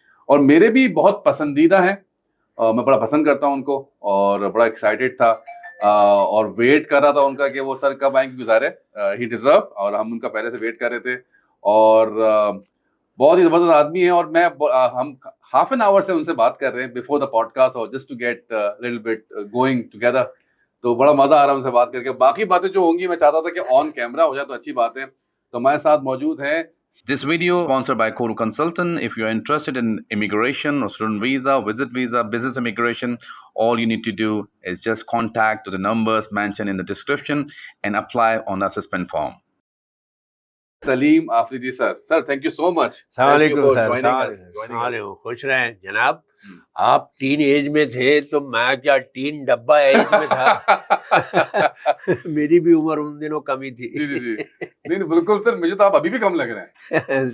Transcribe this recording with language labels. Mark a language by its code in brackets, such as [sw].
[ur] اور میرے بھی بہت پسندیدہ ہیں, میں بڑا پسند کرتا ہوں ان کو اور بڑا ایکسائٹیڈ تھا اور ویٹ کر رہا تھا ان کا کہ وہ سر کب آئیں گے, گزارے ہی ڈیزرو, اور ہم ان کا پہلے سے ویٹ کر رہے تھے. اور بہت ہی زبردست آدمی ہیں, اور ہم ہاف این آور سے ان سے بات کر رہے ہیں [en] before the podcast, [ur] اور [en] Just to get little bit going together. [ur] تو بڑا مزہ آ رہا ہے ان سے بات کر کے. باقی باتیں جو ہوں گی میں چاہتا تھا کہ آن کیمرہ ہو جائے تو اچھی بات ہے. تو ہمارے ساتھ موجود ہیں. [en] This video sponsored by Koru Consultant. If you are interested in immigration or student visa, visit visa, business immigration, all you need to do is just contact the numbers mentioned in the description and apply on the assessment form. [ur] Saleem Afridi sir, thank you so مچ. السلام علیکم سر. السلام علیکم, خوش رہیں جناب. آپ teen age میں تھے تو میں کیا ٹین ڈبہ ایج میں تھا. میری بھی عمر ان دنوں کم ہی تھی. جی نہیں بالکل سر, مجھے تو آپ ابھی بھی کم لگ رہے ہیں